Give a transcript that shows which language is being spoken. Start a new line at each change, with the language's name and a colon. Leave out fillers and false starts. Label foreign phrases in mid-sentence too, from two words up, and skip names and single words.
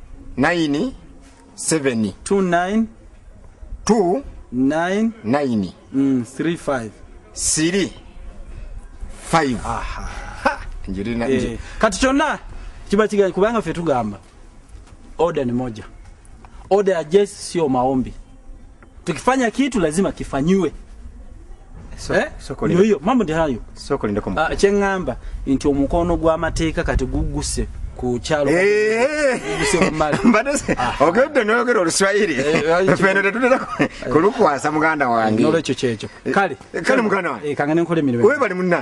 Ganda: 97 29 9 35 5 kati kyonna kiba kigaanyi kubanga ffe tugamba
Swahili: oda ni moja oda ya jeshi sio maombi tukifanya kitu lazima kifanyiwe hiyo mambo ndi hayo
Ganda: kyengamba nti omukono gw'amateeka kati guguse ku kyalo ogedde noyogera oluswayiri feno tetutera kulukwasa muganda wange nolwekyo kyekyo kale muganda wange kangane nkola emirimu webali munnaye